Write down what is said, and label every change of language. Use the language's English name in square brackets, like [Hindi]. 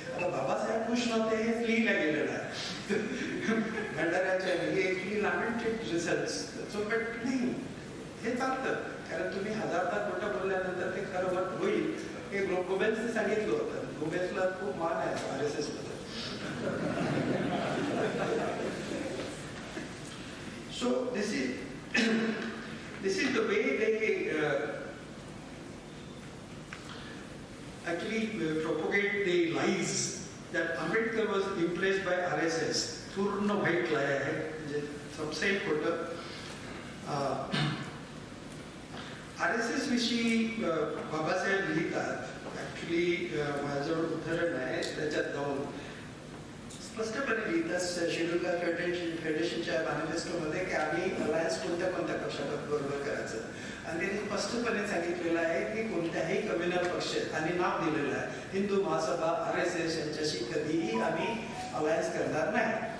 [Marathi] आता बाबासाहेब खुश नव्हते हे लिहिलं गेलेलं आहे भंडाऱ्याच्या. हे लॅमेंटेड रिझल्ट्स. सो बट नाही, हे चालतं, कारण तुम्ही हजारदा खोटं बोलल्यानंतर ते खरं मत होईल. हे गोबेल्सने सांगितलं होतं. गोबेल्सला खूप मान आहे RSS मध्ये. [English] So this is the way they actually propagate the lies that Ambedkar was impressed by RSS. [Marathi] पूर्ण वाईट lie आहे, म्हणजे सबसे खोटं. RSS विषयी बाबासाहेब लिहितात. ऍक्च्युली माझ्याजवळ उदाहरण आहे, त्याच्यात जाऊन स्पष्टपणे लिहितात शेड्यूल कास्ट फेडरेशनच्या मॅनिफेस्टोमध्ये की आम्ही अलायन्स कोणत्या कोणत्या पक्षाबरोबर करायचं, आणि त्यांनी स्पष्टपणे सांगितलेलं आहे की कोणत्याही कम्युनल पक्ष, आणि नाव दिलेलं आहे हिंदू महासभा RSS यांच्याशी कधीही आम्ही अलायन्स करणार नाही.